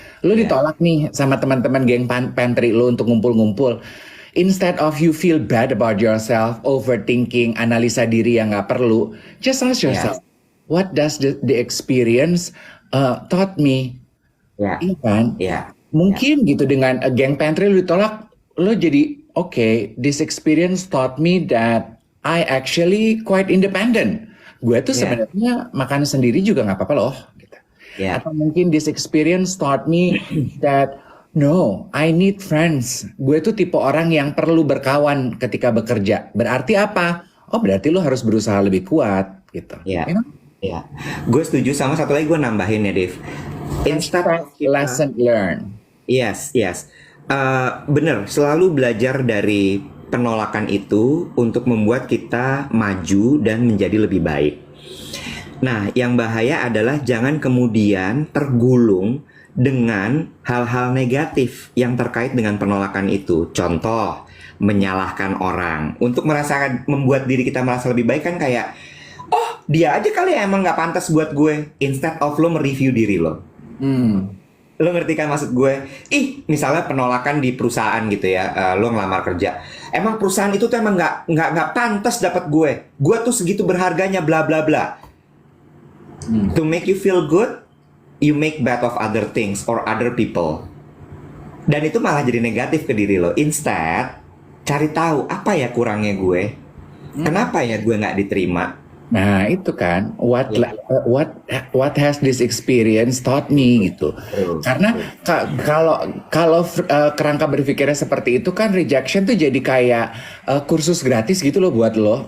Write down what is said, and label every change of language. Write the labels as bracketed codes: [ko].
[id] Lo ditolak nih sama teman-teman geng pantry lo untuk ngumpul-ngumpul. [en] Instead of you feel bad about yourself, overthinking, [id] analisa diri yang nggak perlu, [en] just ask yourself, what does the experience taught me? [id] Ya. Iya kan? Ya. Mungkin gitu dengan geng pantry lo ditolak, lo jadi [en] okay, this experience taught me that I actually quite independent. [id] Gue tuh sebenarnya makan sendiri juga nggak apa-apa loh. Gitu. Atau mungkin [en] this experience taught me that no, I need friends. [id] Gue tuh tipe orang yang perlu berkawan ketika bekerja. Berarti apa? Oh, berarti lo harus berusaha lebih kuat gitu. Iya. Ya. Gue setuju, sama satu lagi gue nambahin ya, Dev. [en] Lesson learn. Yes. [id] Bener, selalu belajar dari penolakan itu untuk membuat kita maju dan menjadi lebih baik. Nah, yang bahaya adalah jangan kemudian tergulung dengan hal-hal negatif yang terkait dengan penolakan itu. Contoh, menyalahkan orang. Untuk membuat diri kita merasa lebih baik kan kayak, oh dia aja kali ya emang gak pantas buat gue. [en] Instead of [id] lo mereview diri lo. Lo ngerti kan maksud gue? Misalnya penolakan di perusahaan gitu ya, lo ngelamar kerja. Emang perusahaan itu tuh emang nggak pantas dapat gue. Gue tuh segitu berharganya, bla bla bla. [en] To make you feel good, you make bad of other things or other people. [id] Dan itu malah jadi negatif ke diri lo. [en] Instead, [id] cari tahu apa ya kurangnya gue. Kenapa ya gue nggak diterima? Nah itu kan [en] what has this experience taught me gitu. [id] Karena kalau kerangka berpikirnya seperti itu kan, rejection tuh jadi kayak kursus gratis gitu loh buat lo.